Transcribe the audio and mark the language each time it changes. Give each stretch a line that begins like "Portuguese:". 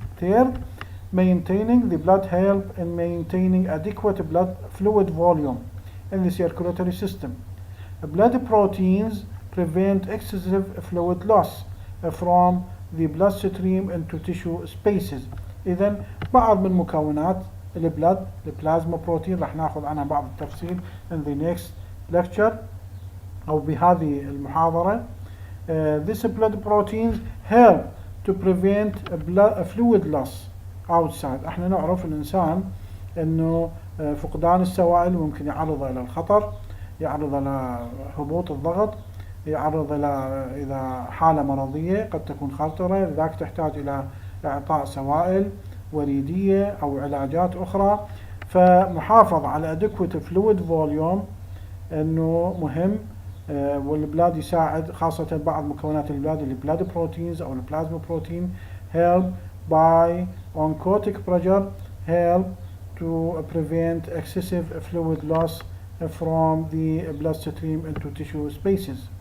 English: Third, maintaining the blood help in maintaining adequate blood fluid volume in the circulatory system. Blood proteins prevent excessive fluid loss from the bloodstream into tissue spaces.
Arabic: إذا بعض من مكونات البلد البلازما بروتين راح ناخذ عنها بعض التفصيل
English: in the next lecture
Arabic: أو بهذه المحاضرة.
English: These blood proteins help to prevent a fluid loss outside.
Arabic: احنا نعرف الإنسان انه فقدان السوائل ممكن يعرضه الى الخطر، يعرض الى هبوط الضغط، يعرض الى اذا حالة مرضية قد تكون خطرة، لذلك تحتاج الى اعطاء سوائل وريدية او علاجات اخرى. فمحافظة على
English: adequate fluid volume
Arabic: انه مهم، والبلاد يساعد خاصة بعض مكونات البلاد البلاد بروتينز او البلازما بروتين
English: help by oncotic pressure help to prevent excessive fluid loss from the bloodstream into tissue spaces.